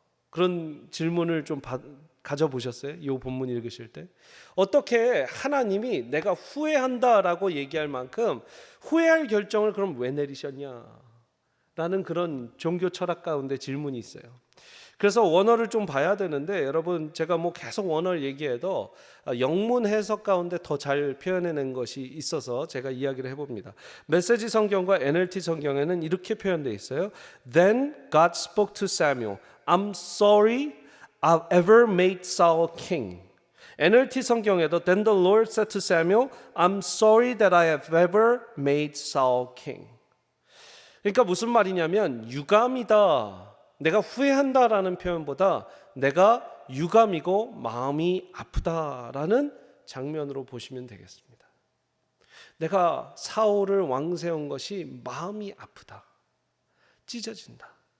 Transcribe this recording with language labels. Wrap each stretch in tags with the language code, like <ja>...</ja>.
<ko>그런 질문을 좀 가져보셨어요? 이 본문 읽으실 때 어떻게 하나님이 내가 후회한다라고 얘기할 만큼 후회할 결정을 그럼 왜 내리셨냐 라는 그런 종교 철학 가운데 질문이 있어요. 그래서 원어를 좀 봐야 되는데, 여러분 제가 뭐 계속 원어를 얘기해도 영문 해석 가운데 더 잘 표현해낸 것이 있어서 제가 이야기를 해봅니다. 메시지 성경과 NLT 성경에는 이렇게 표현되어 있어요.</ko> <en>Then God spoke to Samuel, I'm sorry I've ever made Saul king. NLT</en> <ko>성경에도</ko> <en>Then the Lord said to Samuel, I'm sorry that I have ever made Saul king.</en> <ko>그러니까 무슨 말이냐면, 유감이다, 내가 후회한다라는 표현보다 내가 유감이고 마음이 아프다라는 장면으로 보시면 되겠습니다. 내가 사울을 왕 세운 것이 마음이 아프다, 찢어진다.</ko>